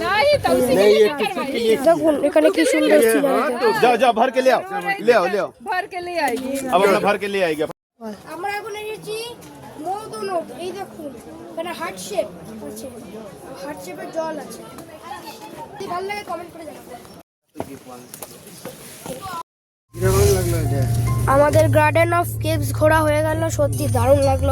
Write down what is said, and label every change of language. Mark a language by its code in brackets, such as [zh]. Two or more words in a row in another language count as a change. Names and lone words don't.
[bn] দেখুন এখানে কি সুন্দর সিনারি। [hi] जाओ जाओ भर के ले आओ, ले आओ ले आओ, भर के ले आएगी। अब अपना भर के ले आएगा। [bn] আমরা এখন এসেছি মৌদনট। এই দেখুন এখানে [en] heart shape [bn] আছে, হার্ট শেপের জল আছে। যদি ভালো লাগে কমেন্ট করে জানাবেন। আমাদের গার্ডেন অফ কেভস ঘোরা হয়ে গেল, সত্যি দারুণ লাগলো।